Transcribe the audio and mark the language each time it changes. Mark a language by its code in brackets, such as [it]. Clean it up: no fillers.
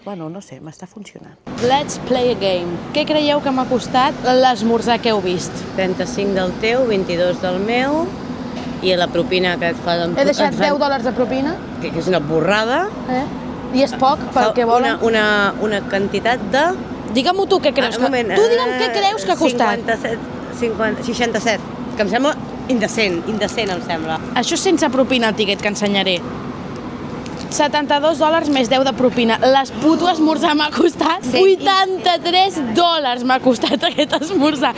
[ca] Bueno, no sé, m'està funcionant. [en] Let's play a game. [ca] Què creieu que m'ha costat l'esmorzar que heu vist? 35 del teu, 22 del meu, i la propina que et fa... He deixat 10 dòlars de propina. Que és una borrada. I és poc pel que volen. Una quantitat de... Digue-m'ho tu què creus. Tu digue'm què creus que ha costat. 67, que em sembla indecent em sembla. Això sense propina el tiquet que ensenyaré. 72 dòlars més 10 de propina. L'esputo esmorzar m'ha costat 83 dòlars m'ha costat aquest esmorzar.